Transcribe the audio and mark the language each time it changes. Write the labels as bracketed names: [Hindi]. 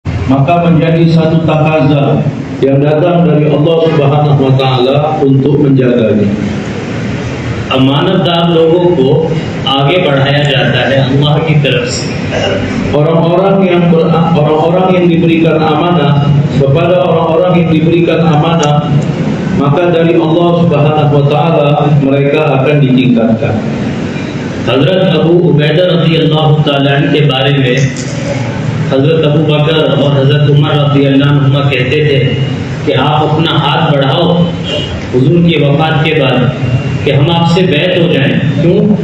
[Indonesian] maka menjadi satu takaza yang datang dari Allah Subhanahu wa Ta'ala untuk menjaganya. [Hindi] अमानतदार लोगों को आगे बढ़ाया जाता है अल्लाह की तरफ से। [Indonesian] Orang-orang yang diberikan amanah, kepada orang-orang yang diberikan amanah, maka dari Allah Subhanahu wa Ta'ala mereka akan ditingkatkan. [Hindi] हजरत अबू उबैदा रज़ी अल्लाह तआला अन्हु के बारे में हजरत अबू बकर और हजरत उमर रज़ी अल्लाह अन्हुमा कहते थे कि आप अपना हाथ बढ़ाओ हुजूर की वफात के बाद कि हम आपसे बैत हो जाएं। क्यों?